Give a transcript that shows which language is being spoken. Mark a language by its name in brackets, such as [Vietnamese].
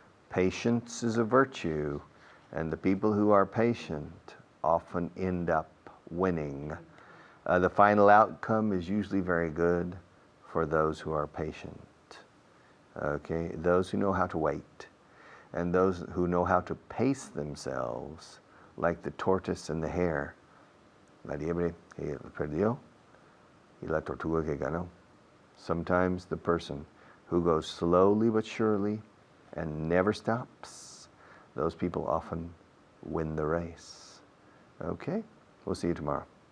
[English] Patience is a virtue, and the people who are patient often end up winning. The final outcome is usually very good for those who are patient. Okay, those who know how to wait, and those who know how to pace themselves, like the tortoise and the hare. [Spanish] La liebre que perdió y la tortuga que ganó. [English] Sometimes the person who goes slowly but surely and never stops, those people often win the race. Okay, we'll see you tomorrow.